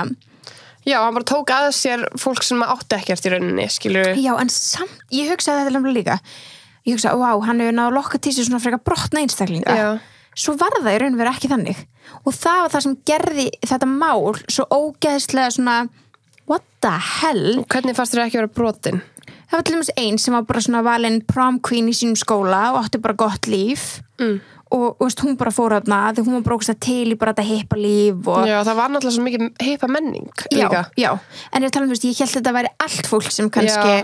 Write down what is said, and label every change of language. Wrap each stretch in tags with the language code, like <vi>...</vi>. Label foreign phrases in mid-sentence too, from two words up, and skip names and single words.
<is>hann bara tók að sér fólk sem átti ekkert í rauninni skilur en samt, ég hugsaði þetta lemlega líka ég hugsaði, hann hefur náðu að lokka til sér svona frekar brotna einstaklinga svo var það í raun verið ekki þannig og það var það sem gerði þetta mál svo ógeðslega svona</is> <en>what the hell</en> <is>og hvernig fannst þér ekki vera brotin? Það var til dæmis einn sem var bara svona valin</is> <en>prom queen</en> <is>í sínum skóla og átti bara gott líf og veist, hún bara fór þarna því hún var brókst til í bara þetta hippa líf og... það var náttúrulega svo mikið hippa menning líka en ég tala ég held þetta væri allt fólk sem kannski</is>